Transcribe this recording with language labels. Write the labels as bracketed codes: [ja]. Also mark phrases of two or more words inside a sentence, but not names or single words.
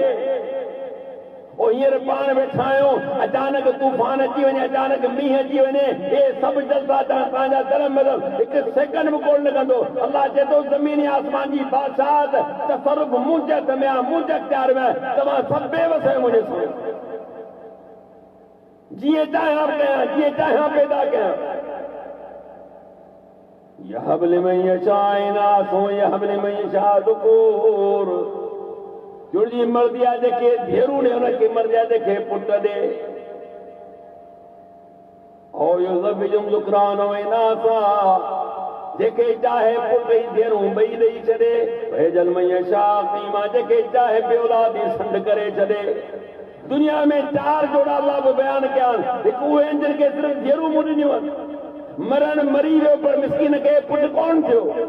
[sd] ओ हींअर पाण वेठा आहियूं अचानक तूफ़ान अची वञे अचानक मींहुं अची वञे हे सभु जज़्बा तव्हांजा दर मदर हिकु सेकंड बि कोन लॻंदो अल्लाह चए थो ज़मीन आसमान जी बादशाहत तसरुफ़ मुंहिंजे हथ में आहे मुंहिंजे इख़्तियार में आहे तव्हां सभु बेवस आहियो मुंहिंजे साम्हूं जीअं चाहियां कयां जीअं चाहियां पैदा कयां [ar] يهب لمن يشاء إناثا و يهب لمن يشاء ذكور [sd] जुड़जी मर्दी आहे जेके धेरू ने हुनखे मर्दी आहे जेके पुट ॾे [ar] أو يزوجهم ذكرانا و إناثا [sd] जेके चाहे पुट ई धेरूं ॿई ॾेई छॾे [ar] يجعل من يشاء عقيما [sd] जेके चाहे बेऔलाद ई संड करे छॾे दुनिया में 4 जोड़ा अल्लाह बि बयान कया हिकु उहे आहिनि जिन खे सिर्फ़ धेरूं मूं ॾिनियूं आहिनि मरण मरी वियो पर मिस्किन खे पुट कोन थियो